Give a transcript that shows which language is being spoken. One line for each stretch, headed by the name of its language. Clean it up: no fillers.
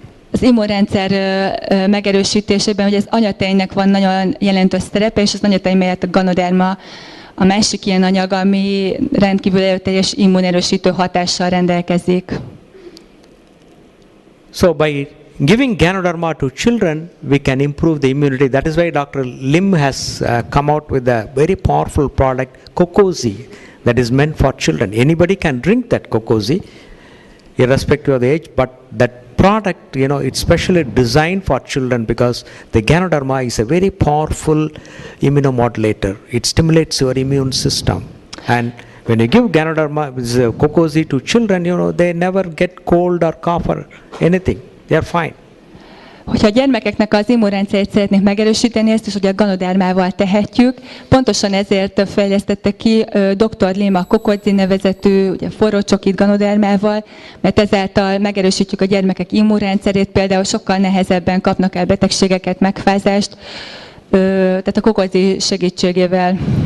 Hungarian: Az immunrendszer megerősítésében, hogy az anyatejnek van nagyon jelentős szerepe, és az anyatej mellett a Ganoderma a másik ilyen anyag, ami rendkívül erőteljes immunerősítő hatással rendelkezik.
English: So by giving Ganoderma to children, we can improve the immunity. That is why Dr. Lim has come out with a very powerful product, Cocozi, that is meant for children. Anybody can drink that Cocozi, irrespective of the age, but that product, it's specially designed for children because the Ganoderma is a very powerful immunomodulator. It stimulates your immune system. And when you give Ganoderma, Cocozi to children, they never get cold or cough or anything. They are fine.
Hungarian: Hogyha a gyermekeknek az immunrendszerét szeretnék megerősíteni, ezt is ugye a Ganodermával tehetjük. Pontosan ezért fejlesztette ki Dr. Lim a Cocozi nevezetű ugye, forró csokit Ganodermával, mert ezáltal megerősítjük a gyermekek immunrendszerét, például sokkal nehezebben kapnak el betegségeket, megfázást, tehát a Cocozi segítségével.